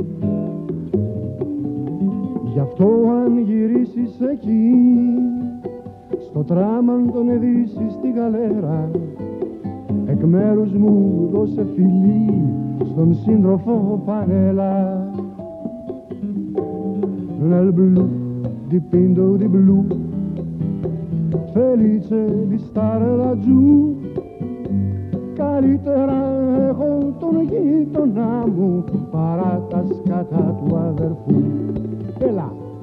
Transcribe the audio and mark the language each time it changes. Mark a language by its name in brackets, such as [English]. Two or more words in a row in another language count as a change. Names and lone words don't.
[Greek] Γι' αυτό αν γυρίσεις εκεί, στο τράμαν τον ειδήσεις στη γαλέρα, εκ μέρους μου δώσε φιλί στον σύντροφο Πανέλα. [Italian] Nel blu dipinto di blu, felice di stare laggiù. [Greek] Καλύτερα έχω τον γείτονά μου παρά τα σκατά του αδερφού. Έλα!